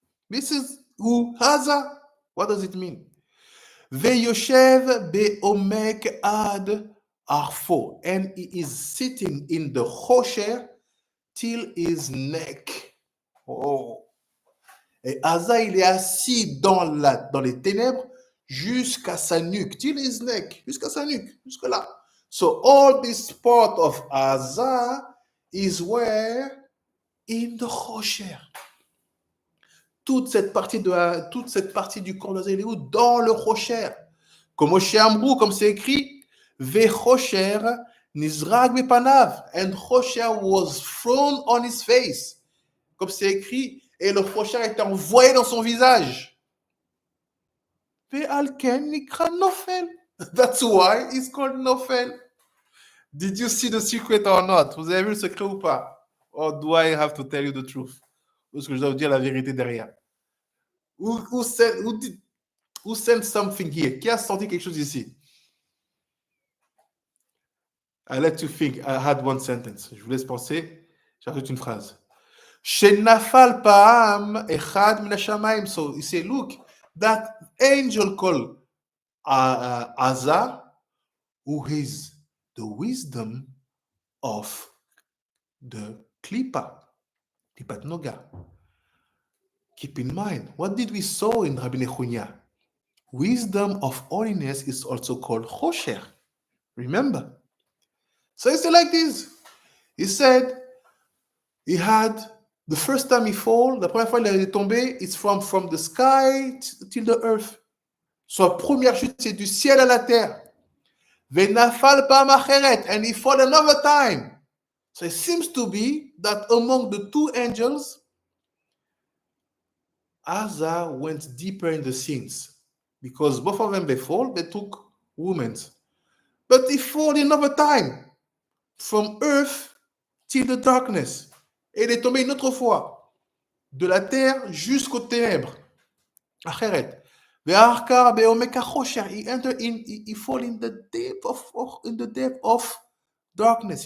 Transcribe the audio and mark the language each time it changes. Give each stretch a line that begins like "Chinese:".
English: This is who Haza. What does it mean?
Hebrew: Veyoshev be'omek ad
English: are full, and he is sitting in the Chosher till his neck. Oh.
French: Et Asa, il est assis dans les ténèbres jusqu'à sa nuque,
English: till his neck,
French: jusqu'à sa nuque, jusque là.
English: So all this part of Asa is where? In the Chosher.
French: Toute cette partie du corps d'Asa, il est où? Dans le Chosher. Comme au Shéamrou, comme c'est écrit,
Hebrew: Ve-Chosher nizrag bepanav,
English: and Chosher was thrown on his face.
French: Comme c'est écrit, et le Chosher a été envoyé dans son visage.
Hebrew: Ve'alken nikra nofel.
English: That's why it's called nofel. Did you see the secret or not?
French: Vous avez vu le secret ou pas?
English: Or do I have to tell you the truth?
French: Ou est-ce que je dois vous dire la vérité derrière?
English: Who sent something here?
French: Qui a senti quelque chose ici?
English: I let you think. I had one sentence.
French: Je vous laisse penser. J'ajoute une phrase.
Hebrew: Shenafal pa'am echad min hashamayim.
English: So you say, look, that angel called Asa, who is the wisdom of the Klippat Noga. Keep in mind, what did we saw in Rabbi Nechunya? Wisdom of holiness is also called Chosher. Remember? So it's like this. He said he had the first time he fall,
French: la première fois il est tombé,
English: it's from the sky till the earth.
French: Sa première chute, c'est du ciel à la terre.
Hebrew: Venafal pam acheret,
English: and he fall another time. So it seems to be that among the two angels, Asa went deeper in the sins because both of them before they took women, but he fall another time from earth till the darkness.
French: Et il est tombé une autre fois de la terre jusqu'aux ténèbres.
Hebrew: Acheret.
English: He entered in, he fall in the depth of darkness.